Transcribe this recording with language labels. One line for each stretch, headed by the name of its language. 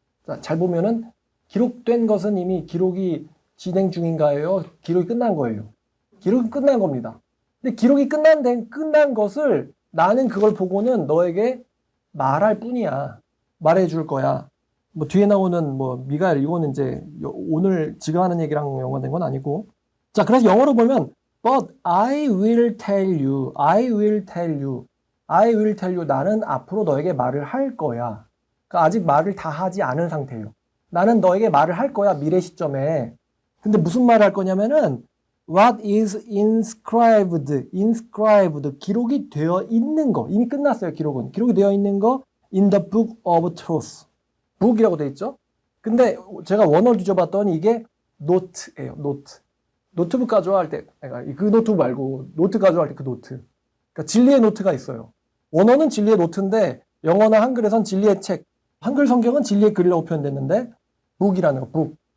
Korean: 자, 잘 보면은 기록된 것은 이미 기록이 진행 중인가요? 기록이 끝난 거예요. 기록이 끝난 겁니다. 근데 기록이 끝난 것을 나는 그걸 보고는 너에게 말할 뿐이야. 말해줄 거야. 뭐 뒤에 나오는 뭐 미가엘, 이거는 이제 오늘 지금 하는 얘기랑 연관된 건 아니고.
English: 자,
Korean: 그래서 영어로 보면
English: But I will tell you, I will tell you, I will tell you.
Korean: 나는 앞으로 너에게 말을 할 거야. 그러니까 아직 말을 다 하지 않은 상태예요. 나는 너에게 말을 할 거야, 미래 시점에. 근데 무슨 말을 할 거냐면은
English: What is inscribed,
Korean: 기록이 되어 있는 거. 이미 끝났어요, 기록은. 기록이 되어 있는 거
English: in the book of truth.
Korean: book이라고 돼 있죠? 근데 제가 원어를 뒤져봤더니 이게 note예요, note. 노트북 가져와 할 때, 그 노트북 말고 노트 가져와 할 때 그 노트. 그러니까 진리의 노트가 있어요. 원어는 진리의 노트인데 영어나 한글에선 진리의 책, 한글 성경은 진리의 글이라고 표현됐는데 북이라는 거, 북.